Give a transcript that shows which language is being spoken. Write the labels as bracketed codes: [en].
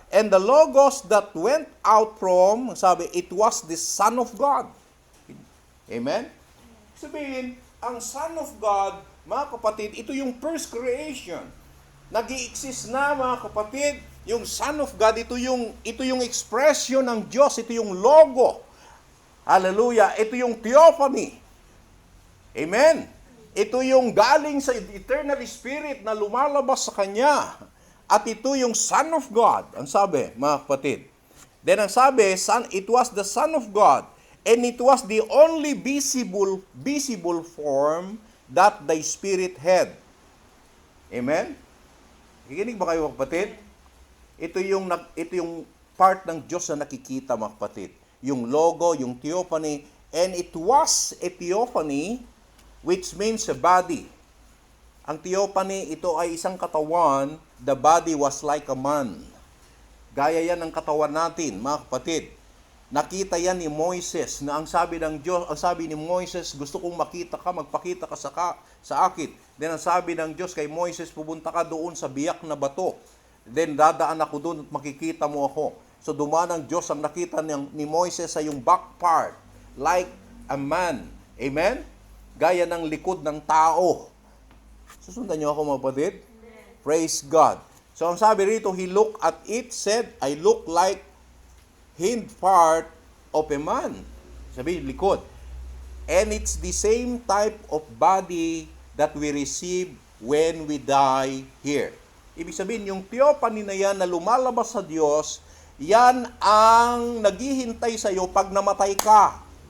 [en] And the logos that went out from, sabi, it was the Son of God. Amen? [tl] Sabihin, ang Son of God, mga kapatid, ito yung first creation. Nag-i-exist na, mga kapatid, yung Son of God, ito yung expression ng Diyos, ito yung logo. Hallelujah. Ito yung theophany. Amen. Ito yung galing sa eternal spirit na lumalabas sa Kanya. At ito yung Son of God. Ang sabi, mga kapatid. [en] Then [tl] ang sabi, [en] it was the Son of God. And it was the only visible form that the Spirit had. Amen? [tl] Kikinig ba kayo, mga kapatid? Ito yung part ng Diyos na nakikita, mga kapatid. Yung logo, yung theophany. [en] And it was a theophany, which means a body. [tl] Ang theophany, ito ay isang katawan. [en] The body was like a man. [tl] Gaya yan ng katawan natin, mga kapatid. Nakita yan ni Moises na ang sabi ng Diyos, ang sabi ni Moises, gusto kong makita ka, magpakita ka sa akin. Then ang sabi ng Diyos kay Moises, pupunta ka doon sa biyak na bato. Then dadaan ako doon at makikita mo ako. So dumaan ang Diyos, ang nakita ni Moises sa yung back part, [en] like a man. [tl] Amen? Gaya ng likod ng tao. Susundan niyo ako mga kapatid? Praise God. [en] So ang sabi rito, he looked at it, said, I look like hind part of a man. [tl] Sabi, likod. [en] And it's the same type of body that we receive when we die here. [tl] Ibig sabihin, yung theophany na yan na lumalabas sa Diyos, yan ang naghihintay sa iyo pag namatay ka.